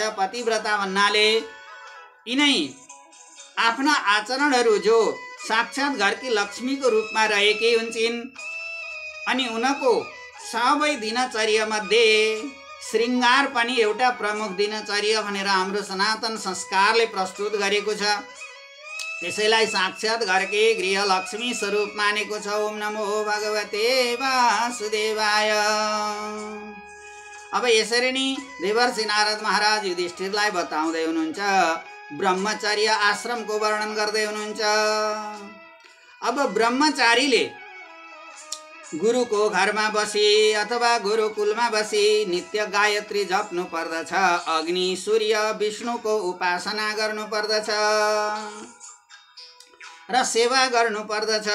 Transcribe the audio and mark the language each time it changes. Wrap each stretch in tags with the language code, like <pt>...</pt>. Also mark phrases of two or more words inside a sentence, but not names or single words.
<ne>पतिव्रता भन्नाले यिनै आफ्ना आचरणहरू जो साक्षात घरकी लक्ष्मीको रूपमा रहेकै हुन्छन् अनि उनको सबै दिनचर्यामध्ये श्रृङ्गार पनि एउटा प्रमुख दिनचर्या भनेर हाम्रो सनातन संस्कारले प्रस्तुत गरेको छ। त्यसैलाई साक्षात घरकै गृह लक्ष्मी स्वरूप मानेको छ।</ne> <sa>ओम नमो भगवते वासुदेवाय।</sa> <ne>अब यसरी नै देवर्षि नारद महाराज युधिष्ठिरलाई बताउँदै हुनुहुन्छ, ब्रह्मचर्य आश्रमको वर्णन गर्दै हुनुहुन्छ। अब ब्रह्मचारीले गुरुको घरमा बसी अथवा गुरुकुलमा बसी नित्य गायत्री जप्नु पर्दछ, अग्नि सूर्य विष्णुको उपासना गर्नु पर्दछ र सेवा गर्नु पर्दछ।</ne>